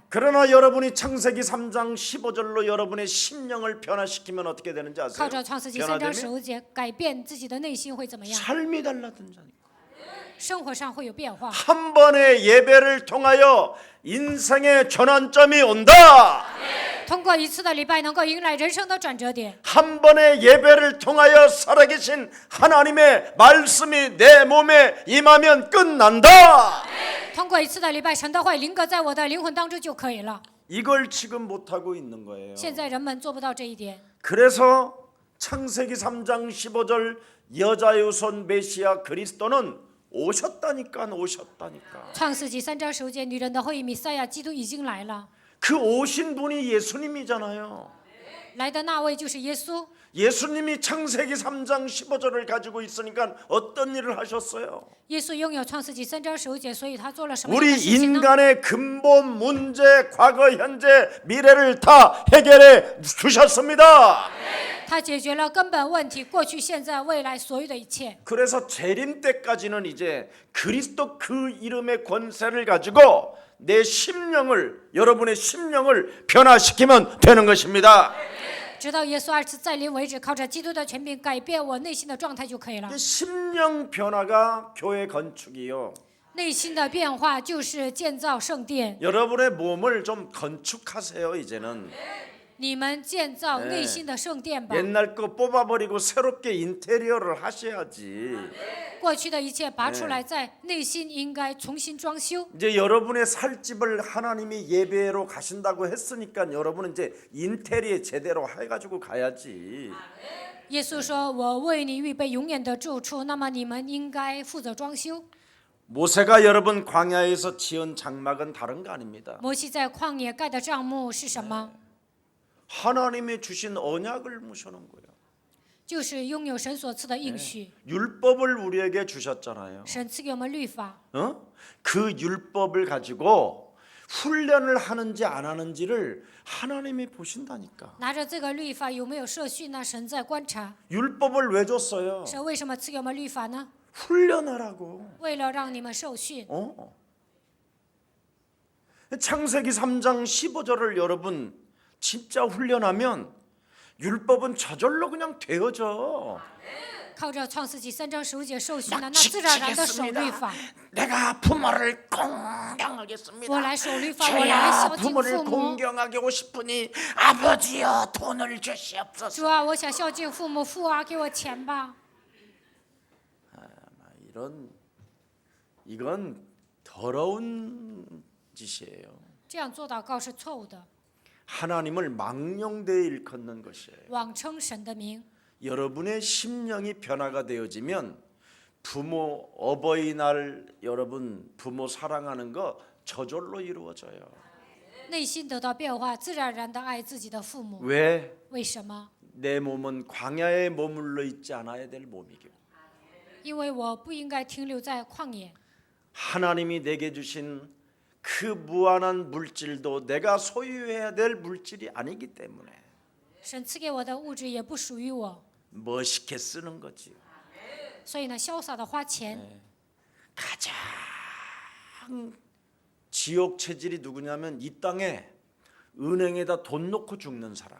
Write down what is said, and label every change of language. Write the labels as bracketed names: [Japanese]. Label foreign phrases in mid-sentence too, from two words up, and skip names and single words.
[Korean] 그러나 여러분이 창세기 3장 15절로 여러분의 심령을 변화시키면 어떻게 되는지 [Chinese] 靠 [Korean] 아세요? [Chinese] 着创世纪3章 [Korean] 변화되면 [Chinese] 15节，改变自己的内心会怎么样？ [Korean] 삶이 달라진다니까. [Chinese] 生活上会有变化。 [Korean] 한 번의 예배를 통하여 인생의 전환점이 온다. [Chinese] 通过一次的礼拜，能够迎来人生的转折点。 [Korean] 한 번의 예배를 통하여 살아계신 하나님의 말씀이 내 몸에 임하면 끝난다. [Chinese] 通过一次的礼拜，神的话临格在我的灵魂当中就可以了。 [Korean] 이걸 지금 못하고 있는 거예요. [Chinese] 现在人们做不到这一点， [Korean] 그래서 창세기 3장 15절 여자유손 메시아 그리스도는 오셨다니까. [Chinese] 创世纪3章15节，女人的后裔弥赛亚基督已经来了， [Korean] 그 오신 분이 예수님이잖아요. [Chinese] 来的那位就是耶稣。 [Korean] 예수님이 창세기 3장 15절을 가지고 있으니까 어떤 일을 하셨어요? [Chinese] 耶稣拥有创世纪3章15节，所以他做了什么样 [Korean] 우리 [Chinese] 的事情呢？ [Korean] 인간의 근본 문제, 과거, 현재, 미래를 다 해결해 주셨습니다. [Chinese] 他解决了根本问题，过去、现在、未来所有的一切。 [Korean] 그래서 재림 때까지는 이제 그리스도 그 이름의 권세를 가지고 내 심령을 여러분의 심령을 변화시키면 되는 것입니다. [Chinese] 直到耶稣二次再临为止，靠着基督的权柄改变我内心的状态就可以了。 [Korean] 심령 변화가 교회 건축이요. [Chinese] 内心的变化就是建造圣殿， [Korean] 여러분의 몸을 좀 건축하세요. 이제는 [Chinese] 你们建造内心的圣殿吧。 [Korean] 옛날 거 뽑아버리고 새롭게 인테리어를 하셔야지. [Chinese] 过去的一切拔出来，在内心应该重新装修。 [Korean] 이제 여러분의 살 집을 하나님이 예배로 가신다고 했으니까 여러분은 이제 인테리어 제대로 해가지고 가야지. [Chinese] 耶稣说：“我为你预备永远的住处。” 那么你们应该负责装修。 [Korean] 모세가 여러분 광야에서 지은 장막은 다른 거 아닙니다. [Chinese] 摩西在旷野盖的帐幕是什么？ [Korean] 하나님이 주신 언약을 모셔놓은 거예요. [Chinese] 就是拥有神所赐的应许。 [Korean] 율법을 우리에게 주셨잖아요. [Chinese] 神赐给我们律法， [Korean] 그 율법을 가지고 훈련을 하는지 안 하는지를 하나님이 보신다니까. [Chinese] 拿着这个律法有没有受训呢？神在观察。 [Korean] 율법을 왜 줬어요? [Chinese] 神为什么赐给我们律法呢？ [Korean] 훈련하라고. [Chinese] 为了让你们受训。 [Korean] 창세기 3장 15절을 여러분 진짜 훈련하면 율법은 저절로 그냥 되어져. [Chinese] 靠着创世纪3章15节受训呢，那自然而然的守律法。 [Korean] 내가 부모를 공경하겠습니다. [Chinese] 我来守律法，我来孝 [Korean] 저야 [Chinese] 敬 [Korean] 부모를 [Chinese] 父母。 [Korean] 공경하게 하고 싶으니 아버지여 돈을 주시옵소서. [Chinese] 主啊，我想孝敬父母，父啊，给我钱吧。 [Korean] 이건 더러운 짓이에요. [Chinese] 这样做祷告是错误的， [Korean] 하나님을 망령되이 일컫는 것이에요. [Chinese] 妄称神的名。 [Korean] 여러분의 심령이 변화가 되어지면 부모 어버이날 여러분 부모 사랑하는 거 저절로 이루어져요. [Chinese] 内心得到变化，自然而然的爱自己的父母。 [Korean] 왜? [Chinese] 为什么？ [Korean] 내 몸은 광야에 머물러 있지 않아야 될 몸이고 [Chinese] 因为我不应该停留在旷野。 [Korean] 하나님이 내게 주신 그 무한한 물질도 내가 소유해야 될 물질이 아니기 때문에 [Chinese] 神赐给我的物质也不属于我， [Korean] 멋있게 쓰는 거지. [Chinese] 所以呢，潇洒的花钱。 [Korean] 가장 지옥 체질이 누구냐면 이 땅에 은행에다 돈 넣고 죽는 사람.